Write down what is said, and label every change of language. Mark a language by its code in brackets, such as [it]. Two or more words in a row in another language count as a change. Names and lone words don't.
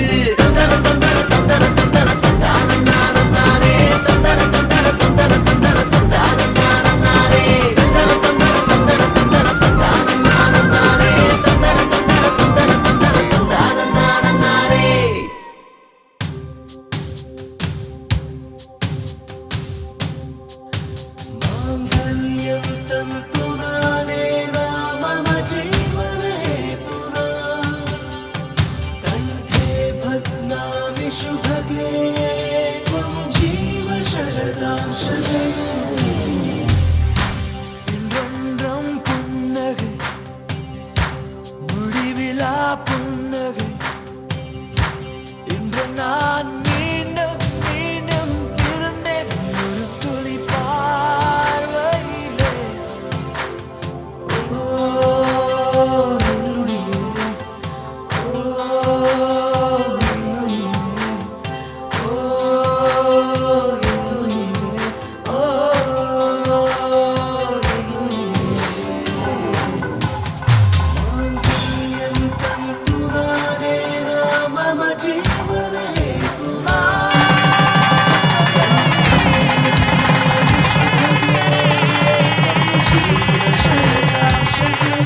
[sa] தந்தர தந்தர தந்தர தந்தர தந்தான நானே, தந்தர தந்தர தந்தர தந்தர தந்தான நானே, தந்தர தந்தர தந்தர தந்தர தந்தான நானே, தந்தர தந்தர தந்தர தந்தர தந்தான நானே. माङ्गल्यं तन्तुनाने मम जीवनहेतुना, कण्ठे भग्नामि शुभगे त्वं जीव शरदां शतम्. [ta] இன்றொன்றும் புன்னகை முடிவிலா புன்னகை, இன்று நான் மீண்டும் மீண்டும் பிறந்தேன் ஒரு துளி பார்வையிலே. ஓ என்னுயிரே, ஓ என்னுயிரே, ஓ என்னுயிரே, ஓ [sa] माङ्गल्यं तन्तुनाने मम जीवनहेतुना, शुभगे जीव शरदां शतम्.